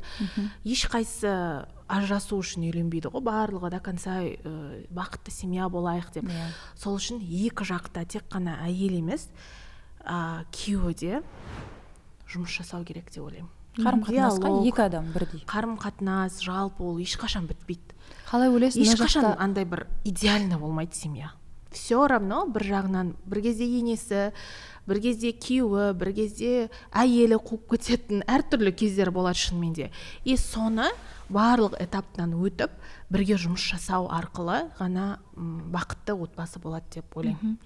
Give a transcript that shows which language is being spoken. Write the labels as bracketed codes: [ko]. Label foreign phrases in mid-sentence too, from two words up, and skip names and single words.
[kk] Ешқайсы ажырасу үшін үйленбейді ғой, барлығы [ru] до конца [kk] бақытты семья болайық деп. Сол үшін екі жақта тек қана әйел емес, күйеуі де жұмыс жасау керек деп ойлаймын. Қарым-қатынасқа екі адам бірдей. Қарым-қатынас жалпы ол ешқашан бітпейді. Қалай ойлайсың? Ешқашан андай бір идеально болмайды семья. [ru] Все равно [kk] бір жағынан бір кезде енесі, бір кезде күйеуі, бір кезде әйелі қуып кететін әртүрлі кездер болады шынымен де. И соны барлық этаптан өтіп, бірге жұмыс жасау арқылы ғана бақытты отбасы болады деп ойлаймын.